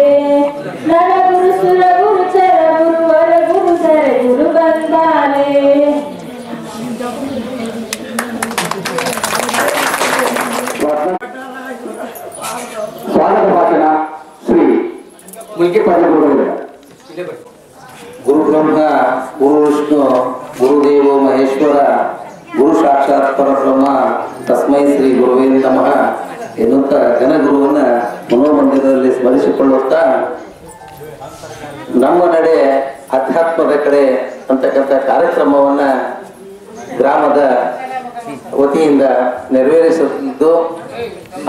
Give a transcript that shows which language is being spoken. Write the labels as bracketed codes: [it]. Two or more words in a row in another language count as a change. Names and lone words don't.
[kn] ನರಗುರು ಸುರಗುರು ಚರಗುರು ವರಗುರು ಧರಗುರು ಬಂದಾರೆ. ಸ್ವಾಗತ ಭಾಷಣ ಶ್ರೀ ಮುಲ್ಕಿಪಾದ ಗುರುಗಳು. [sa] ಗುರು ಬ್ರಹ್ಮ, ಗುರು ವಿಷ್ಣು, ಗುರುದೇವೋ ಮಹೇಶ್ವರ, ಗುರು ಸಾಕ್ಷಾತ್ ಪರಬ್ರಹ್ಮ, ತಸ್ಮೈ ಶ್ರೀ ಗುರುವೇ ನಮಃ [kn] ಎನ್ನುತ್ತ ಘನಗುರುವನ್ನ ಮನೋಮಂದಿರದಲ್ಲಿ ಸ್ಮರಿಸಿಕೊಳ್ಳುತ್ತಾ ನಮ್ಮ ನಡೆ ಅಧ್ಯಾತ್ಮದ ಕಡೆ ಅಂತಕ್ಕಂಥ ಕಾರ್ಯಕ್ರಮವನ್ನ ಗ್ರಾಮದ ವತಿಯಿಂದ ನೆರವೇರಿಸುತ್ತಿದ್ದು ಆ